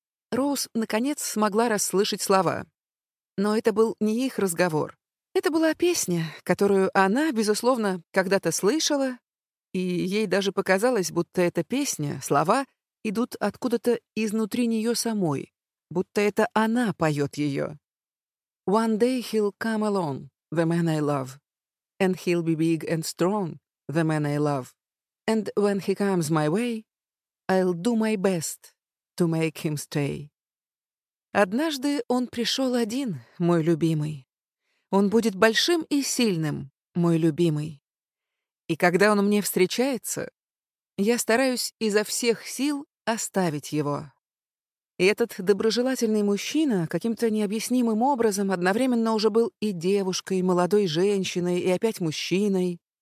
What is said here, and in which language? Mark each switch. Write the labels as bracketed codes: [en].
[ru] Роуз, наконец, смогла расслышать слова. Но это был не их разговор. Это была песня, которую она, безусловно, когда-то слышала, и ей даже показалось, будто эта песня, слова, идут откуда-то изнутри нее самой, будто это она поет ее. [en] «One day he'll come along, the man I love, and he'll be big and strong, the man I love, and when he comes my way, I'll do my best to make him stay». [ru] «Однажды он пришел один, мой любимый. Он будет большим и сильным, мой любимый. И когда он мне встречается, я стараюсь изо всех сил оставить его». И этот доброжелательный мужчина каким-то необъяснимым образом одновременно уже был и девушкой, и молодой женщиной, и опять мужчиной.